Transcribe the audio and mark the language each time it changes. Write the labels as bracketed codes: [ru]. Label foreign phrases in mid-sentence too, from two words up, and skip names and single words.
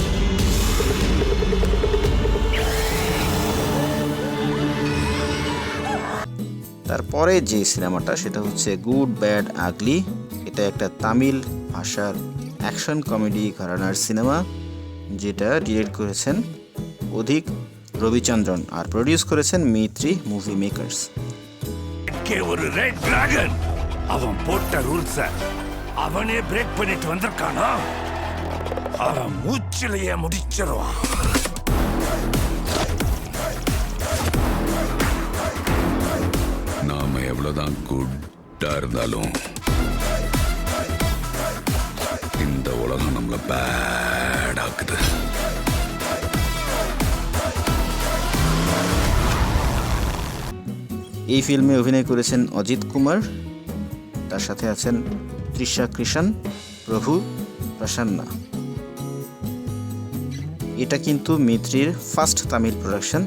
[bn] তারপরে যে সিনেমাটা সেটা হচ্ছে গুড ব্যাড আগলি। এটা একটা তামিল ভাষার [en] action comedy [bn] ঘরানার সিনেমা যেটা ডিরেক্ট করেছেন অধিক রবিচন্দ্রন আর প্রডিউস করেছেন মিত্রি মুভি মেকার্স। [ta] ஒரு [en] red dragon [ta] அவன் போட்ட ரூல்ஸ அவனே பிரேக் பண்ணிட்டு வந்திருக்கானா, அவன் மூச்சிலேயே முடிச்சிருவான். நாம எவ்வளவுதான் குட்டா இருந்தாலும் இந்த உலகம் நம்மள பேட் ஆக்குது. [bn] এই ফিল্মে অভিনয় করেছেন অজিত কুমার, তার সাথে আছেন তৃষা কৃষণ, প্রভু প্রসন্না। এটা কিন্তু মিত্রির [en] first Tamil production.